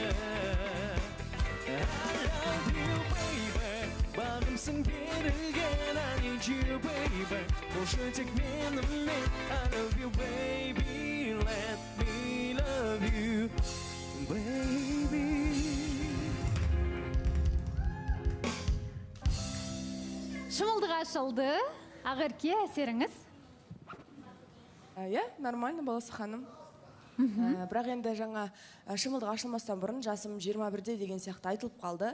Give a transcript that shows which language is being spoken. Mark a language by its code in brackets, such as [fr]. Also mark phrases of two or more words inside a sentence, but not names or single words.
[en] I love you baby, [kk] бағымсың берілген, [en] I need you baby, [kk] болшы тек менімен, [en] I love you baby, let me love you baby. [kk] Шымылдық ашылды. Ақерке, әсеріңіз? [ru] Я, нормально, [kk] баласы ханым. Бірақ енді жаңа шымылдық ашылмастан бұрын жасым 21-де деген сияқты айтылып қалды.